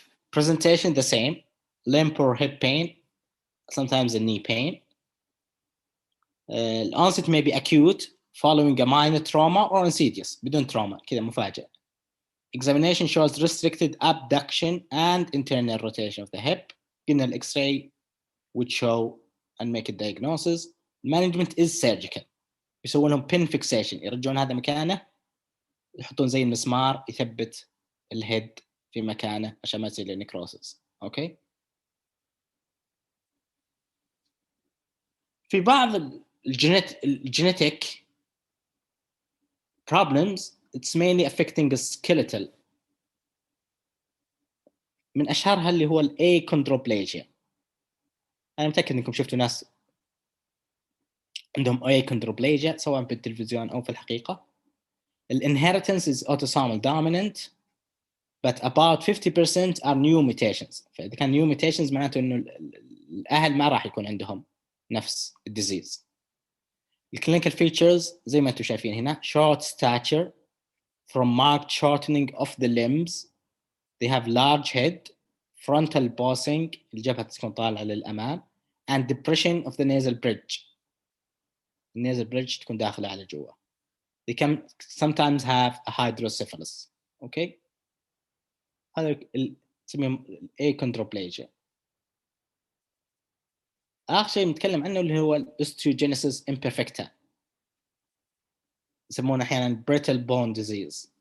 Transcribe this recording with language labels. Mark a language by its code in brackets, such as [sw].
[en] Presentation the same, limb or hip pain, sometimes a knee pain. Onset may be acute following a minor trauma or insidious [ar] بدون trauma كذا مفاجئ. [en] Examination shows restricted abduction and internal rotation of the hip. [ar] قلنا ال [en] X-ray would show and make a diagnosis. Management is surgical. [ar] يسوون لهم pin fixation يرجعون هذا مكانه يحطون زي المسمار يثبت الهيد في مكانه عشان ما يصير له necrosis. اوكي. في بعض الجينيتيك [en] problems it's mainly affecting the skeletal. [ar] من اشهرها اللي هو achondroplasia. انا متاكد انكم شفتوا ناس عندهم achondroplasia سواء في التلفزيون او في الحقيقه. [en] الinheritance is autosomal dominant but about 50% are new mutations. [ar] فاذا كان new mutations معناته انه الاهل ما راح يكون عندهم نفس الديزيز. الكلينيكال فيتشرز زي ما انتم شايفين هنا [en] short stature from marked shortening of the limbs. They have large head, frontal bossing [ar] الجبهة تكون طالعة للأمام [en] and depression of the nasal bridge. The nasal bridge [ar] تكون داخلة على جوا. [en] They can sometimes have a hydrocephalus. Okay. [ar] هذا نسميه achondroplasia. آخر شيء نتكلم عنه اللي هو osteogenesis imperfecta. يسمونه أحيانا [en] brittle bone disease.